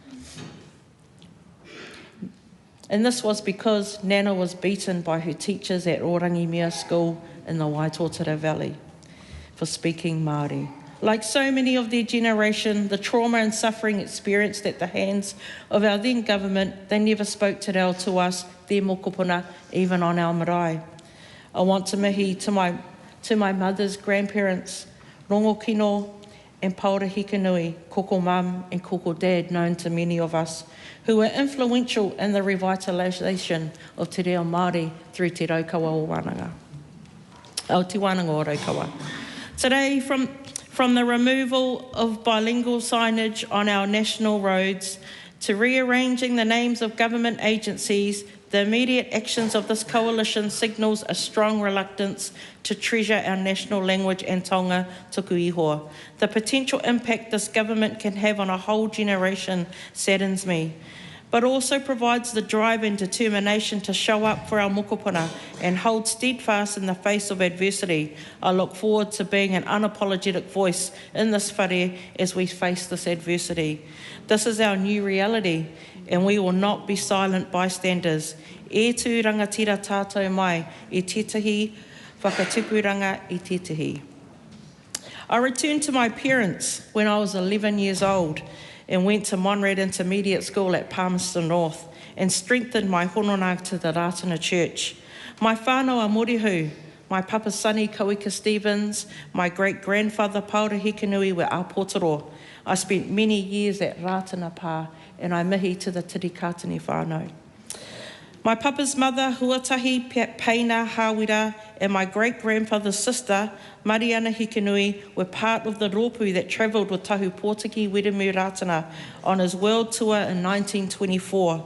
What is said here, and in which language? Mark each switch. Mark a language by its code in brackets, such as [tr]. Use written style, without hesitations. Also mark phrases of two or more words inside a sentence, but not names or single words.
[en] And this was because Nana was beaten by her teachers at Rangimārie school in the Waitōtara Valley for speaking Māori. Like so many of their generation, the trauma and suffering experienced at the hands of our then government, they never spoke [mi] te reo [en] to us, their mokopuna, even on our marae. I want to mihi to my mother's grandparents, Rongo Kino and Paura Hikanui, Koko Mum and Koko Dad, known to many of us, who were influential in the revitalisation of [mi] te reo Māori [en] through te raukawa o wānanga. Te wānanga o raukawa. Today, from the removal of bilingual signage on our national roads to rearranging the names of government agencies, the immediate actions of this coalition signals a strong reluctance to treasure our national language and [mi] taonga tuku ihoa. [en] The potential impact this government can have on a whole generation saddens me, but also provides the drive and determination to show up for our mokopuna and hold steadfast in the face of adversity. I look forward to being an unapologetic voice in this whare as we face this adversity. This is our new reality, and we will not be silent bystanders. [mi] E tū rangatira tātou mai, e tētahi whakatupuranga e tētahi. [en] I returned to my parents when I was 11 years old and went to Monrad Intermediate School at Palmerston North and strengthened my hononga to the Ratana Church. My whānau a morihu, my papa Sonny Kawika Stevens, my great-grandfather Paura Hikanui were Aotearoa. I spent many years at Ratana Pā and I mihi to the Tirikātini whānau. My papa's mother, Huatahi Peina Hawira, and my great-grandfather's sister, Mariana Hikanui, were part of the rōpū that travelled with Tahu Pōtiki Wiremu Ratana on his world tour in 1924.